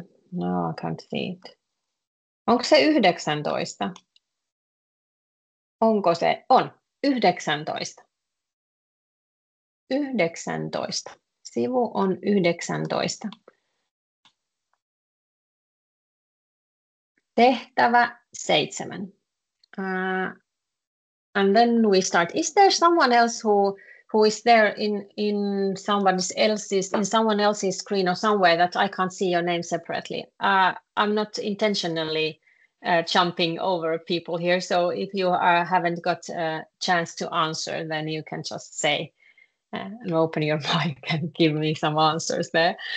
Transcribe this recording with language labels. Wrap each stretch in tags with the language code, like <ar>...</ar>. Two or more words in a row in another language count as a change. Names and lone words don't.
<en>No, I can't see it.</en> <fi>Onko se 19? Onko se? On. 19. 19. Sivu on 19. Tehtävä 7.</fi> <en>And then we start. Is there someone else who is there in someone else's screen or somewhere that I can't see your name separately? I'm not intentionally jumping over people here. So if you haven't got a chance to answer, then you can just say and open your mic and give me some answers there.</en>